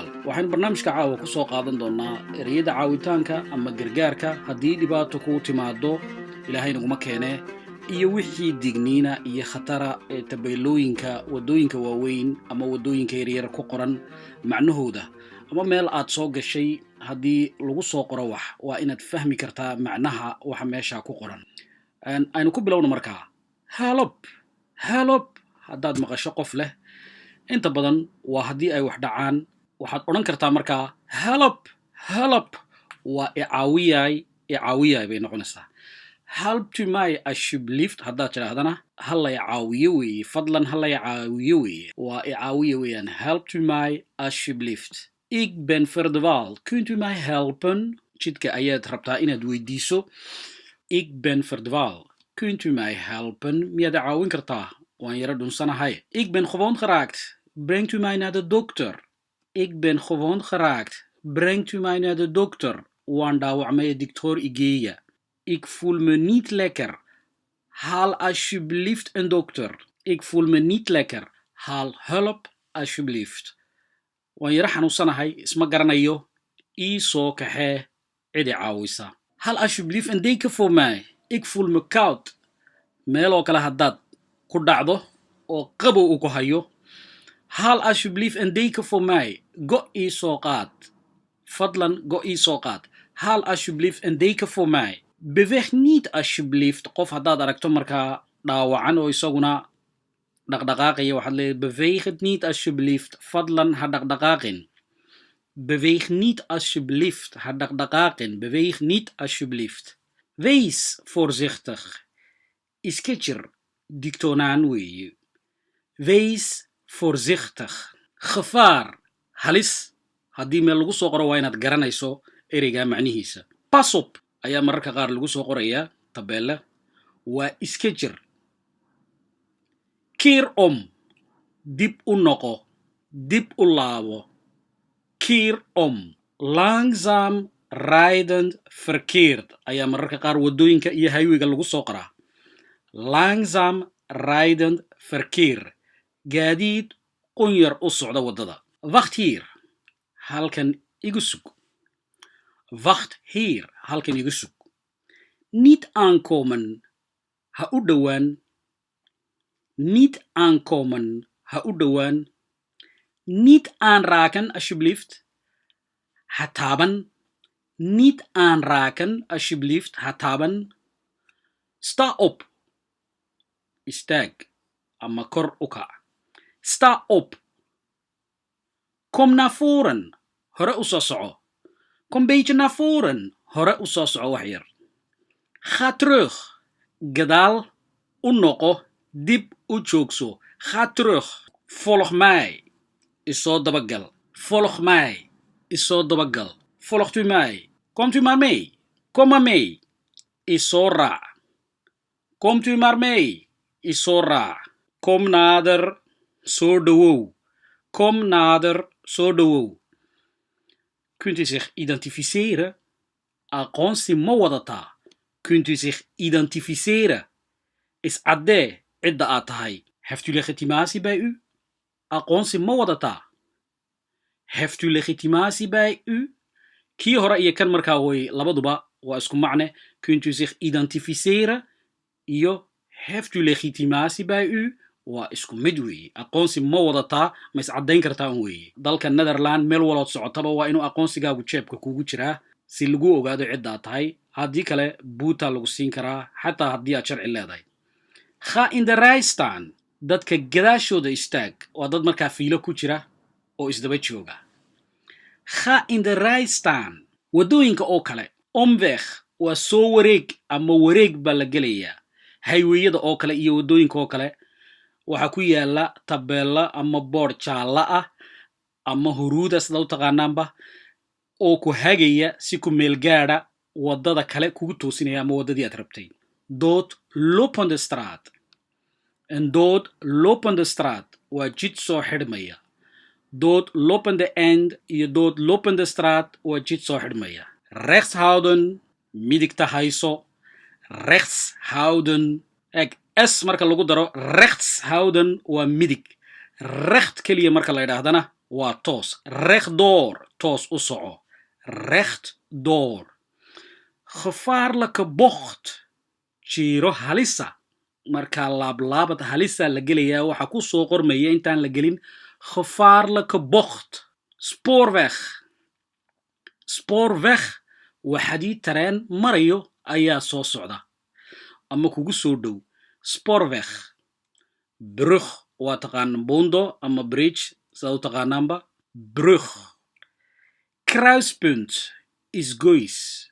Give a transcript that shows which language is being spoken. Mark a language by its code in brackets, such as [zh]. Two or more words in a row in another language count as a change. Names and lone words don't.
[so] Waxaan barnaamijka caawa ku soo qaadan doonaa ereyada caawitaanka ama gargaarka haddii dhibaato ku timaado Ilaahay naguma keene iyo wixii digniina iyo khatara ee tabeelooyinka wadooyinka waaweyn ama wadooyinka yaryar ku qoran macnahooda ama meel aad soo gashay haddii lagu soo qoro wax waa inaad fahmi kartaa macnaha waxa meesha ku qoran. aynu ku bilowno markaa help haddaad maqasho qof leh inta badan waa haddii ay wax dhacaan waxaad odhan kartaa markaa help waa icaawiyay bay noqonaysaa. [nl] Help to my alsjeblieft [so] haddaad tidhaahdana hala icaawiyo weeye fadlan hala icaawiyo weeye waa icaawiyo weeyaan [nl] help to my alsjeblieft. Ik ben verdwaald, kunt u mij helpen? [so] Jidka ayaad rabtaa inaad weydiiso. [nl] Ik ben verdwaald. Kunt u mij helpen? [so] Miyaad caawin kartaa? Waan yara dhunsanahay. [nl] Ik ben gewond geraakt. Brengt u mij naar de dokter? Ik ben gewond geraakt. Brengt u mij naar de dokter? [so] Waan dhaawacmay dokter igeeya. [nl] Ik voel me niet lekker. Haal alsjeblieft een dokter. Ik voel me niet lekker. Haal hulp alsjeblieft. [so] Waan yara xanuunsanahay isma garanayo. Ii soo kaxee cidi caawisa. [nl] Haal alsjeblieft een deken voor mij. Ik voel me koud. [so] Meel oo kale haddaad ku dhacdo oo qabow uu ku hayo. [nl] Haal alsjeblieft een deken voor mij. [so] Go ii soo qaad. Fadlan go ii soo qaad. [nl] Haal alsjeblieft een deken voor mij. Beweeg niet alsjeblieft. [so] Qof haddaad aragto markaa dhaawacan oo isaguna dhaqdhaqaaqaya waxaad leedahay [nl] beweeg het niet alsjeblieft. [so] Fadlan ha dhaqdhaqaaqin. [nl] Beweeg niet alsjeblieft. [so] Ha dhaqdhaqaaqin. [nl] Beweeg niet alsjeblieft. Wees voorzichtig. [so] Isketcher dictonaan weeye. [nl] Wees voorzichtig. Gevaar. [so] Halis. Haddii meel lagu soo qoro waa inaad garanayso ereyga macnihiisa. [nl] Pas op [so] ayaa mararka qaar lagu soo qorayaa tabeelle. Waa isketcher. [nl] Keer om. [so] Dib u noqo. Dib u laabo. [nl] Keer om. Langzaam rijdend verkeer [so] ayaa mararka qaar wadooyinka iyo highwayga lagu soo qoraa. [nl] Langzaam rijdend verkeer. [so] Gaadiid qunyar u socda wadada. [nl] Wacht hier. [so] Halkan igu sug. [nl] Wacht hier. [so] Halkan igu sug. [nl] Niet aankomen. [so] Ha u dhowaan. [nl] Niet aankomen. [so] Ha u dhowaan. [nl] Niet aanraken alsjeblieft. [so] Ha taaban. [nl] Niet aanraken alsjeblieft. [so] Ha taaban. [nl] Sta op. [so] Istaag. Ama kor u kac. [nl] Sta op. Kom naar voren. [so] Hore u soo soco. [nl] Kom beetje naar voren. [so] Hore u soo soco wax yar. [nl] Ga terug. [so] Gadaal u noqo. Dib u joogso. Ga terug. Volg mij. Is soo dabagal. [nl] Volg mij. [so] Is soo dabagal. [nl] Volgt u mij. Komt u maar mee. Kom maar mee. [so] Is soo raac. [nl] Komt u maar mee. [so] Is soo raac. [nl] Kom nader. [so] Soo dhowow. [nl] Kom nader. [so] Soo dhowow. [nl] Kunt u zich identificeren? [so] Aqoonsi ma wadataa? [nl] Kunt u zich identificeren? [so] Is caddee cidda aad tahay? [nl] Heeft u legitimatie bij u? [so] Aqoonsi ma wadataa? [nl] Heeft u legitimatie bij u? [so] Kii hore iyo kan markaa way labaduba waa isku macne. [nl] Kunt u zich identificeren? Iyo heeft u legitimatie bij u? [so] Waa isku mid weeye. Aqoonsi ma wadataa ma is caddayn kartaa un weeye. Dalka Netherland meel walood socotaba waa inuu aqoonsigaagu jeebka kugu jiraa si lagu ogaado cidda aad tahay. Haddii kale buutaa lagu siin karaa xataa haddii aad sharci leedahay. [nl] Ga in de rij staan. [so] Dadka gadaashooda istaag. Waa dad markaa fiilo ku jira oo isdaba jooga. [nl] Ga in de rij staan. [so] Wadooyinka oo kale. Omweg waa soo wareeg ama wareeg baa la gelayaa. Highwayada oo kale iyo wadooyinka oo kale waxaa ku yaala tabeella ama board jaalla ah ama huruuda sida u taqaanaanba oo ku hagaya si ku meel gaadha wadada kale kugu toosinaya ama wadadii aad rabtay. [nl] Dood lopende straat. Een dood lopende straat [so] waa jid soo xidhmaya. [nl] dood lopende end iyo dood lopende straat [so] waa jid soo xidhmaya. [nl] Rechts houden, [so] midigta hayso. [nl] Rechts houden. [so] S marka lagu daro [nl] rechts houden [so] waa midig. Recht keliya marka la yidhaahdana waa toos. Rechtdoor, toos u soco. [nl] Rechtdoor. Gevaarlijke bocht, [so] jiro halisa. Marka laablaabad halisa la gelayaa waxa ku soo qormaya intaan la gelin [nl] gevaarlijke bocht. Spoorweg. [so] Spoorweg waa xadiid tareen marayo ayaa soo socda ama kugu soo dhow. [nl] Spoorweg. [so] Brug waa taqaan buundo ama bridge saa u taqaanaanba. [nl] Brug. Kruispunt [so] is goys.